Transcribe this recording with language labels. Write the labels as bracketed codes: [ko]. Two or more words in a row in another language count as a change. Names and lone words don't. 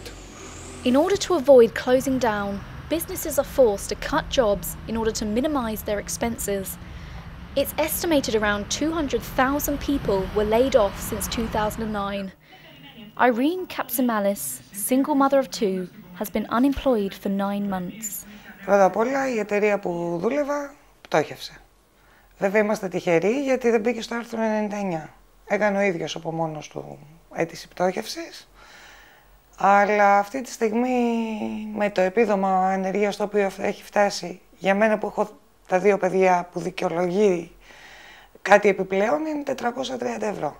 [en] In order to avoid closing down, businesses are forced to cut jobs in order to minimize their expenses. It's estimated around 200,000 people were laid off since 2009. Ειρήνη Καψιμάλη, single mother of 2, has been unemployed for 9 months. [el] Πρώτα απ' όλα η εταιρεία που δούλευα πτώχευσε. Βέβαια είμαστε τυχεροί γιατί δεν μπήκε στο άρθρο 99. Έκανε ο ίδιος από μόνος του αίτηση πτώχευσης. Αλλά αυτή τη στιγμή με το επίδομα ανεργίας το οποίο έχει φτάσει για μένα που έχω τα 2 παιδιά που δικαιολογεί κάτι επιπλέον είναι 430 ευρώ.